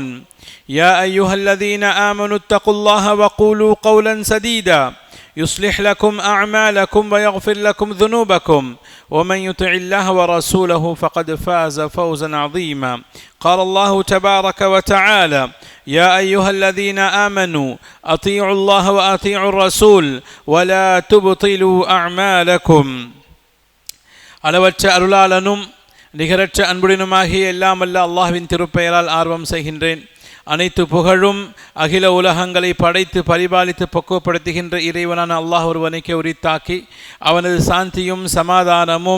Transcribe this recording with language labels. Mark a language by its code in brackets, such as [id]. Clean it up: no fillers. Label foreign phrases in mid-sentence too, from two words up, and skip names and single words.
[ar] يا أيها الذين آمنوا اتقوا الله وقولوا قولا سديدا يصلح لكم أعمالكم ويغفر لكم ذنوبكم ومن يطع الله ورسوله فقد فاز فوزا عظيما. قال الله تبارك وتعالى يا أيها الذين آمنوا أطيعوا الله وأطيعوا الرسول ولا تبطلوا أعمالكم. [ta] அளவற்ற அருளாளனும் நிகரற்ற அன்புடனுமாகிய எல்லாம் வல்ல அல்லாஹ்வின் திருப்பெயரால் ஆர்வம் செய்கின்றேன். அனைத்து புகழும் அகில உலகங்களை படைத்து பரிபாலித்து பக்குவப்படுத்துகின்ற இறைவனான அல்லாஹ் ஒருவனுக்கே உரித்தாக்கி அவனது சாந்தியும் சமாதானமும்